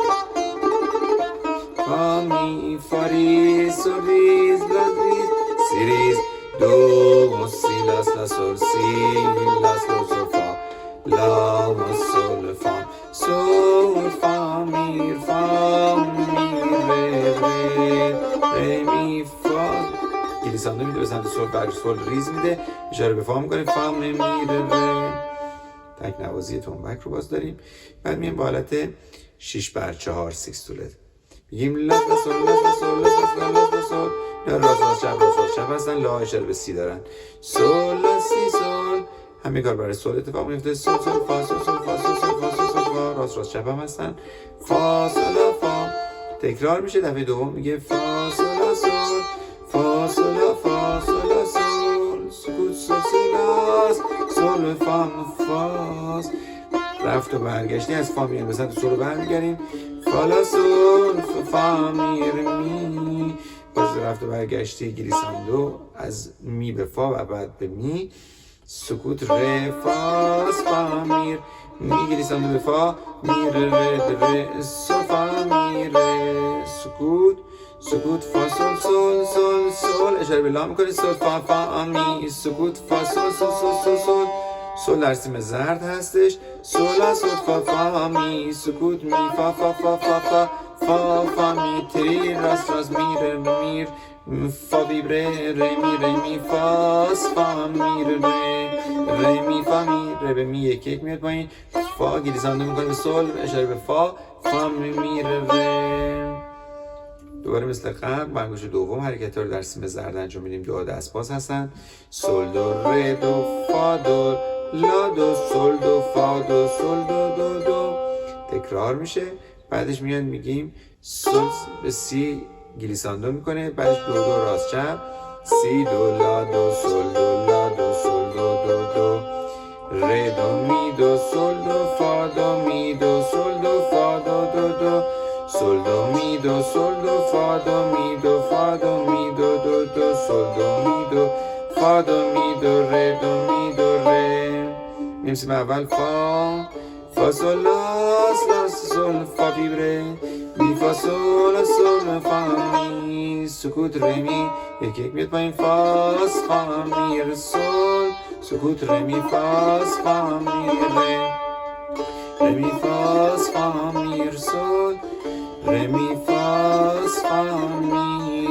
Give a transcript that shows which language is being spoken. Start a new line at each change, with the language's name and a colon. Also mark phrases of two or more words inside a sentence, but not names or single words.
Persian: فا می فا ریز سول ریز لا ریز سی ریز دو سی لا لا سول سی لا سول فا لا سول فا سول فا می فا می ره ره ره می فا. گلیساندو میده به سمت سول. بعد سول ریز میده. اشاره به فا میکنه. فا می ره ره. تک نوازی تنبک رو باز داریم. بعد مییم با حالت 6/4 سیکستولت. میگیم لا سول لا سول لا سول لا سول. یا راست چپ هستن. لا اشاره به سی دارن. سول لا سی سول. همین کار برای سول اتفاق میفته. سول سول فا سول سول فا سول سول فا سول سول فا. راست چپ هم هستن. فا سول لا فا. تکرار میشه. دفعه دوم میگه فا سول لا سول فا سول لا فا سول لا سول. سکوت سول سی لاس سول فا فاس. رفت و برگشتی از فا میریم به سمت سول رو برمیگردیم فا لا سول فا می ره می. باز رفت و برگشتی گلیساندو از می به فا و بعد به می. سکوت ره فاس فا میر می گلیساندو به فا می ره سو فا می ره. سکوت سکوت فا سول سول سول سول. اشاره به لا میکنی سول فا فا می. سکوت فا سول سول سول سول سول. سول در سیم زرد هستش. سول لا سول فا فا می. سکوت می فا فا فا فا فا فا فا می. تری راست راست میر میر فا ویبره ره می ره می فاس فا میر ره می فا می ره به می یک یک میاد پایین. فا گلیساندو میکنه به سول اشاره به فا فا می میر ره. دوباره مثل قبل با انگشت دوم حرکت رو در سیم زرد انجام میدیم. دو دست باز هستن. سول دو ره دو فا دو لا دو سول دو فا دو سول دو دو دو. تکرار میشه. بعدش میان میگیم سول به سی گلیساندو میکنه. بعدش دو دو راست چپ سی دو لا دو سول دو لا دو سول دو دو دو ره دو می دو سول دو فا دو می دو سول دو فا دو دو دو سول دو می دو سول دو فا دو می دو فا دو می دو دو دو سول دو می دو فا دو می دو ره دو می دو ره. میرسیم اول فا فا سول لاس لاس سول فا ویبره می فا سول سول فا می. سکوت ره می یک یک میاد پایین فاس فا می ره سول. سکوت ره می فاس فا می ره ره می فاس فا می ره سول ره می فاس فا می ره.